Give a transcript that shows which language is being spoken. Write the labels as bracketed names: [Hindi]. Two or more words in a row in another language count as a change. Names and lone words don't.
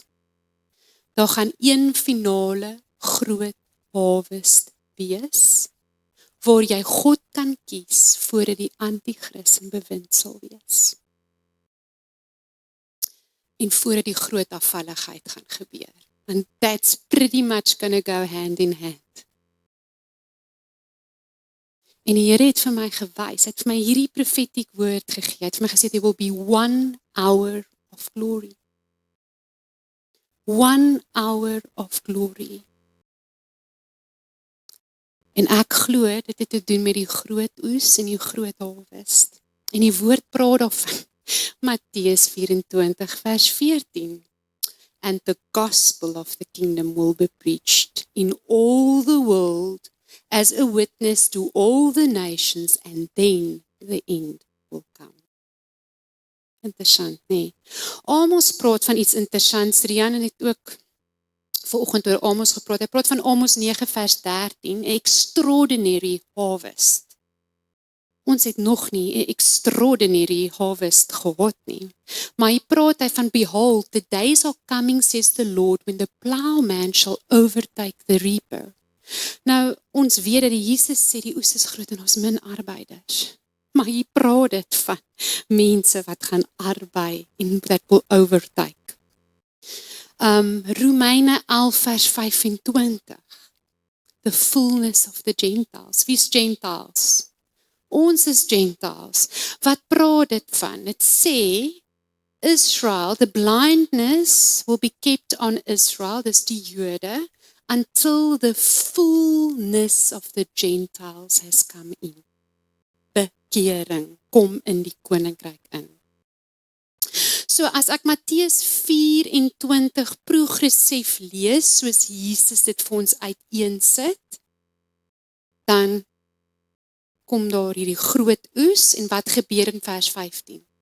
[Afrikaans] Daar gaan een finale groot harvest wees, waar jy God kan kies, voordat die antichrist in bewind sal wees. En voordat die groot afvalligheid gaan gebeur. [English] And that's pretty much gonna go hand in hand. [Afrikaans] En die Here het vir my gewys, het vir my hierdie prophetic woord gegee, het vir my gesê, [English] there will be 1 hour of glory. 1 hour of glory. [Afrikaans] En ek glo, dit het te doen met die groot oes en die groot harvest. En die woord praat daarvan, Matteus 24 vers 14. [English] And the gospel of the kingdom will be preached in all the world as a witness to all the nations, and then the end will come. [Afrikaans] Interessant, nee. Amos praat van iets interessants. Rian het ook vanoggend oor Amos gepraat. Hy praat van Amos 9 vers 13, [English] extraordinary harvest. [Afrikaans] Ons het nog nie 'n [English] extraordinary harvest [Afrikaans] gehad nie. Maar hy praat hy van, [English] behold, the days are coming, says the Lord, when the plowman shall overtake the reaper. [Afrikaans] Nou, ons weet dat die Jesus sê die oes is groot en ons min arbeiders. Maar hy praat dit van mense wat gaan arbei en [English] that will overtake. [Afrikaans] Romeine 11 vers 25. [English] The fullness of the Gentiles. [Afrikaans] Wie's Gentiles? Ons is Gentiles. Wat praat dit van? Dit sê, Israel, [English] the blindness will be kept on Israel, [Afrikaans] dis die Jode, [English] until the fullness of the Gentiles has come in. [Afrikaans] Bekering, kom in die koninkryk in. So as ek Matteus 24 progressief lees, soos Jesus dit vir ons uiteensit, dan kom daar hierdie groot oes, en wat gebeur in vers 15?